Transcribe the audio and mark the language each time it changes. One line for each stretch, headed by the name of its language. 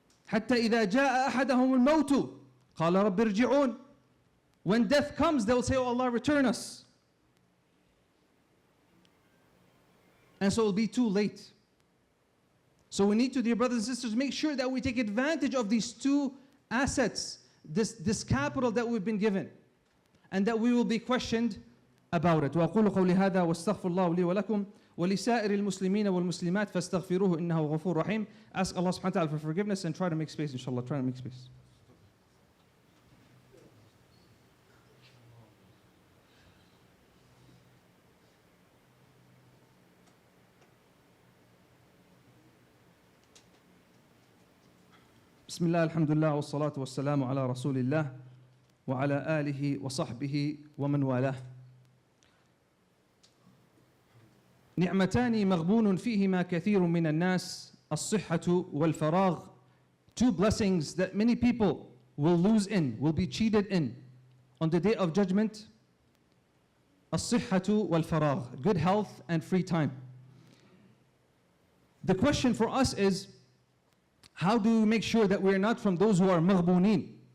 Arabic: حتى إذا جاء أحدهم الموت قال رب ارجعون.
English: When death comes, they will say, oh Allah, return us. And so it will be too late. So we need to, dear brothers and sisters, make sure that we take advantage of these two assets, this capital that we've been given, and that we will be questioned about it.
Arabic: وأقول قولي هذا واستغفر الله لي ولكم وَلِسَائِرِ الْمُسْلِمِينَ وَالْمُسْلِمَاتِ فَاسْتَغْفِرُوهُ إِنَّهُ غَفُورٌ رَحِيمٌ.
English: Ask Allah subhanahu wa ta'ala for forgiveness and try to make space, inshallah. Try to make space.
Arabic: Bismillah, alhamdulillah, wassalatu wassalamu ala rasulillah wa ala alihi wa sahbihi wa man walah. نعمتان مغبون فيهما كثير من الناس الصحة والفراغ.
English: Two blessings that many people will lose in, will be cheated in on the day of judgment.
Arabic: الصحة والفراغ,
English: good health and free time. The question for us is, how do we make sure that we're not from those who are مغبونين?